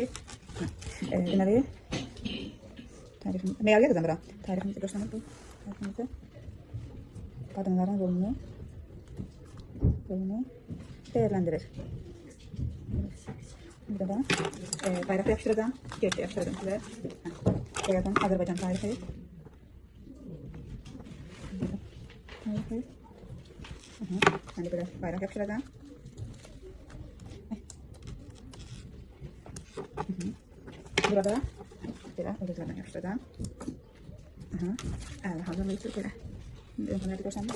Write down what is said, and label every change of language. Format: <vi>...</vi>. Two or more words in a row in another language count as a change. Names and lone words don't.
<az>Deməli, meyarı yazıram bura. Tariximizi göstərmək bu. Tariximizi. Qadınların rolunu dəyərləndirir. Burada da bayraq yapışdıracam. Gerçi yapışdıracam sizə. Qoyacam Azərbaycan tarixi.</az> <tr>Ben de böyle bayrak yapıştıracağım. Burada böyle ulduzlardan yapıştıracağım. Hazırlayıcı böyle. Önceleri görsem de.</tr>